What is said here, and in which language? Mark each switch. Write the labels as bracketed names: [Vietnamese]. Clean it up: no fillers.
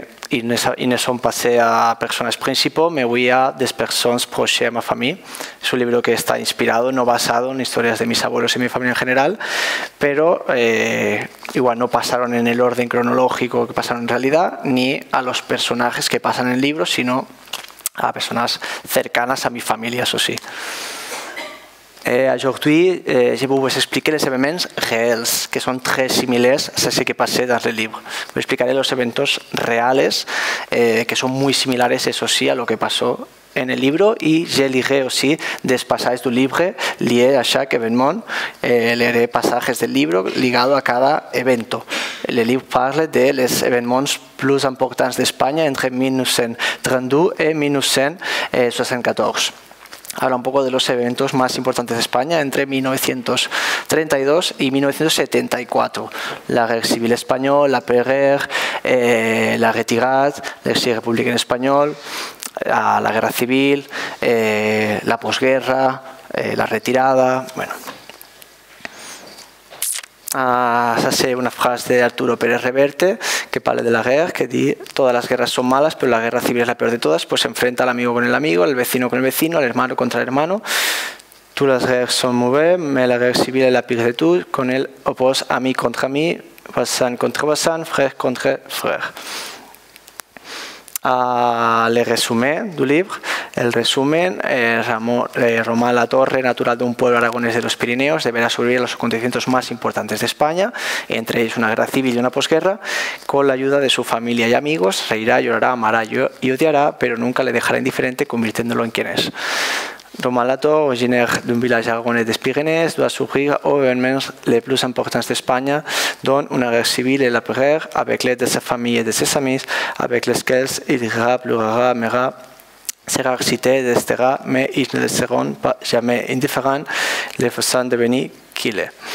[French] Ils ne sont passés à personnages principaux, mais oui a des personas proches [Spanish] a mi [French] famille. [Spanish] Es un libro que está inspirado, no basado en historias de mis abuelos y mi familia en general, pero igual no pasaron en el orden cronológico que pasaron en realidad, ni a los personajes que pasan en el libro, sino a personas cercanas a mi famille, eso sí. [French] Aujourd'hui, je vais vous expliquer les événements réels, que sont très similaires a ce qui passait dans le livre. [Spanish] Vous explicaré los eventos reales, que son muy similares, eso sí, a lo que pasó en el libro, y [French] je lirai aussi des passages du livre liés a chaque événement. [Spanish] Leeré pasajes del libro ligado a cada evento. El libro parla de los [French] événements plus importants [Spanish] d'Espanya entre 1932 y 1974. Habla un poco de los eventos más importantes de España entre 1932 y 1974. La Guerra Civil Española, la Peguer, la Retirada, l'exili republicano español, la Guerra Civil, la posguerra, la retirada, bueno. [French] Ça c'est [Spanish] una frase de Arturo Pérez Reverte que parla de la guerra, que dice: todas las guerras son malas, pero la guerra civil es la peor de todas, pues se enfrenta al amigo con el amigo, el vecino con el vecino, el hermano contra el hermano. Todas las guerras son [French] mauvaises, mais [Spanish] la guerra civil [French] est la pire de tout, con elle oppose ami contre ami, voisin contre voisin, frère contre frère. Le resumen du livre. [Spanish] El resumen, Román Latorre, natural de un pueblo aragonés de los Pirineos, deberá sobrevivir a los acontecimientos más importantes de España, entre ellos una guerra civil y una posguerra, con la ayuda de su familia y amigos. Reirá, llorará, amará y odiará, pero nunca le dejará indiferente, convirtiéndolo en quien es. [French] Román Latorre, originaire d'un village aragonais des Pyrénées, doit souffrir aux événements les plus importants d'Espagne, dont une guerre civile et la guerre, avec l'aide de sa famille et de ses amis, avec lesquels il rira, pleurera, aimera, sera excité, détestera, mais ils ne le seront pas jamais indifférents, le faisant devenir qui il est.